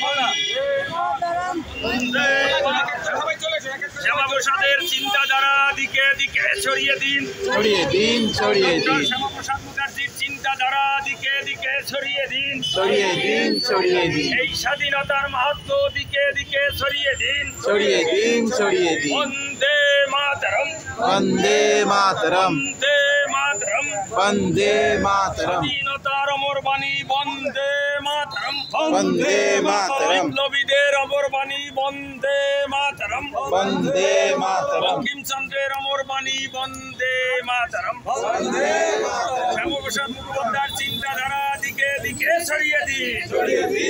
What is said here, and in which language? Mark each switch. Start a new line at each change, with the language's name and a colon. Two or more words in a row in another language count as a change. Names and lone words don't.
Bangla: শ্যামাপ্রসাদের চিন্তাধারা দিকে দিকে ছড়িয়ে দিন, ছড়িয়ে দিন, ছড়িয়ে দিন। শ্যামাপ্রসাদ মুখার্জির চিন্তাধারা দিকে দিকে ছড়িয়ে দিন, ছড়িয়ে দিন, ছড়িয়ে দিন। এই স্বাধীনতার মাহাত্ম্য দিকে দিকে ছড়িয়ে দিন, ছড়িয়ে দিন, ছড়িয়ে দিন।
Sanskrit: বন্দে মাতরম, वंदे मातरम, বন্দে মাতরম। वंदे मातरम।
Bangla: স্বাধীনতার অমর বাণী
Sanskrit: বন্দে মাতরম। वंदे मातरम।
Bangla: বিপ্লবীদের অমর বাণী
Sanskrit: বন্দে মাতরম। वंदे मातरम।
Bangla: বঙ্কিমচন্দ্রের অমর বাণী
Sanskrit: বন্দে মাতরম।
Bangla: শ্যামাপ্রসাদ মুখোপাধ্যায়ের চিন্তাধারা দিকে দিকে ছড়িয়ে দিন।